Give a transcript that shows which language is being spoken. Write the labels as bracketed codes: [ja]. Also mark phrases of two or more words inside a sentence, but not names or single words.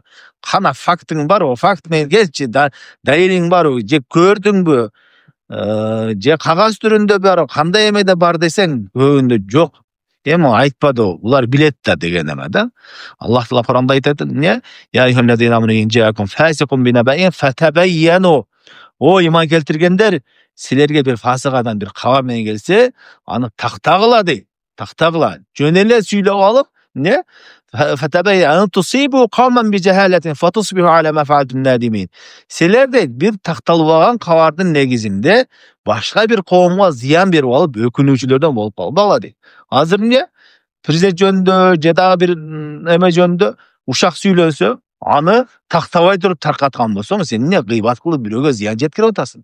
[ky] Кана фактың барбы? Факт менен келчи, далилиң барбы? Же көрдүңбү? Же кагаз түрүндө бар, кандай эмеде бар десең, көбүндө жок. Эми айтпады, булар билет да деген эме да. Аллах Таала Куранда айтат, эмне? [ar] يا أيها الذين آمنوا إن جاءكم فاسق بنبإ فتبينوا. [ky] О, иман келтиргендер, силерге бир фасык адам бир каба менен келсе, аны тактагыла дейт. Тактагыла. Жөн эле сүйлөп алып, эмне? [ar] فتبينوا تصيبوا قوما بجهالة فتصبحوا على ما فعلتم نادمين. [ky] Силер дейт, бир такталбаган кабардын негизинде башка бир коомго зыян берип алып, өкүнүүчүлөрдөн болуп калбагыла дейт. Азыр эмне? Президент жөнүндө же дагы бир эме жөнүндө ушак сүйлөнсө, аны тактабай туруп таркаткан болсоң, сен эмне гыйбат кылып бирөөгө зыян жеткирип атасың?